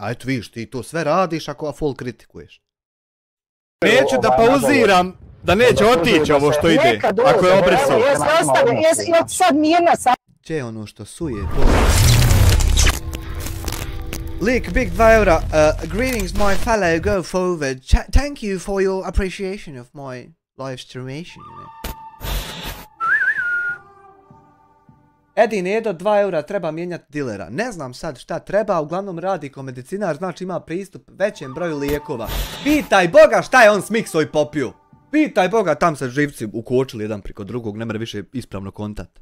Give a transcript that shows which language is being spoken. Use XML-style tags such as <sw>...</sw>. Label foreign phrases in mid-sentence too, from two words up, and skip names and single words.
<hr>A eto vidiš, ti to sve radiš ako full kritikuješ. Neću da pauziram, da neće otići ovo što ide, ako je obrisao. Jesi sad mirna sad? Gdje je ono što suje to? Lik, big 2 eura.</hr> <en>Greetings my fellow, go forward. Thank you for your appreciation of my live streamation, you know.</en> <hr>Edi Nedo, 2 eura, treba mijenjati dilera. Ne znam sad šta treba, uglavnom radi ko medicinar, znači ima pristup većem broju lijekova. Pitaj Boga šta je on smikso i popio. Pitaj Boga, tam se živci ukočili jedan priko drugog, ne mere više ispravno kontat.</hr>